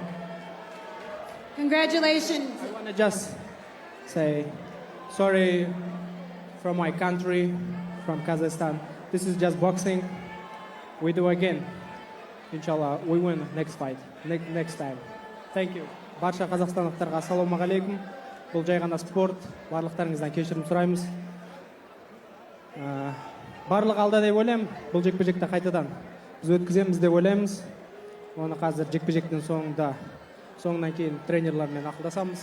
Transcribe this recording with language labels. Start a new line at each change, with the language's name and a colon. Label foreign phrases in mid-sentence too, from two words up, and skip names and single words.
English: Congratulations. I want to just say sorry from my country, from Kazakhstan. This is just boxing. We do again. Inshallah, we win next fight, next time. Thank you.
Kazakh: Барша қазақстандықтарға ассалаумағалейкум. Бұл жай ғана спорт. Барлықтарыңыздан кешірім сұраймыз. Барлық алда деп ойлаймын. Бұл жекпе-жекті қайтадан біз өткіземіз деп ойлаймыз. Оны қазір жекпе-жектің соңынан кейін тренерлермен ақылдасамыз.